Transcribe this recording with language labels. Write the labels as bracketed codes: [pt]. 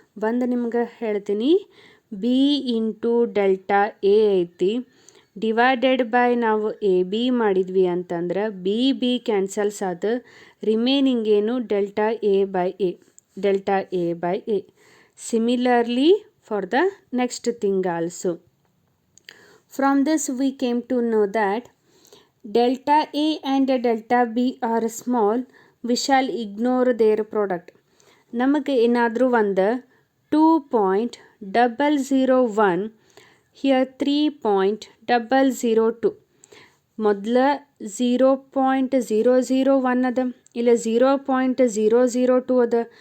[kn] ಒಂದು ನಿಮ್ಗೆ ಹೇಳ್ತೀನಿ, ಬಿ ಇಂಟು ಡೆಲ್ಟಾ ಎ ಐತಿ, ಡಿವೈಡೆಡ್ ಬೈ ನಾವು ಎ ಬಿ ಮಾಡಿದ್ವಿ ಅಂತಂದ್ರೆ ಬಿ ಬಿ ಕ್ಯಾನ್ಸಲ್ಸ್ ಆದ, ರಿಮೈನಿಂಗ್ ಏನು delta A by A, delta A by A. [en] Similarly for the next thing also. From this we came to know that delta A and delta B are small, we shall ignore their product. [kn] ನಮಗೆ ಏನಾದರೂ ಒಂದು 2.001 here 3.002 ಮೊದಲ 0.001 ಅದ, ಇಲ್ಲ 0.002 ಅದ.